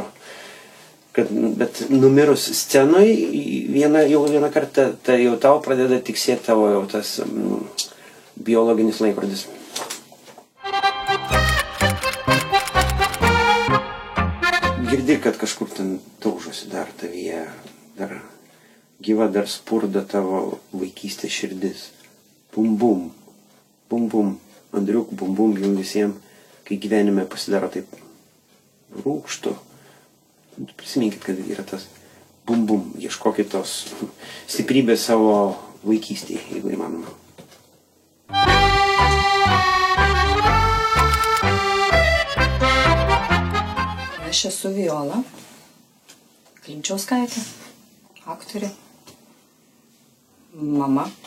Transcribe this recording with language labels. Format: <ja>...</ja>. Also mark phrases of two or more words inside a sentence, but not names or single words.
<lt>Bet numirus scenai, jau vieną kartą, tai jau tau pradeda tiksėti tavo jau tas biologinis laikrodis. Girdi, kad kažkur ten daužosi dar tavyje, dar gyva, dar spurda tavo vaikystės širdis. Bum bum, bum bum, Andriuk, bum bum jums visiems, kai gyvenime pasidaro taip rūgštu. Prisiminkit, kad yra tas bum bum, ieškokit tos stiprybės savo vaikystėje, jeigu įmanoma. Aš esu Viola Klinčiauskaitė, aktorė, mama.</lt>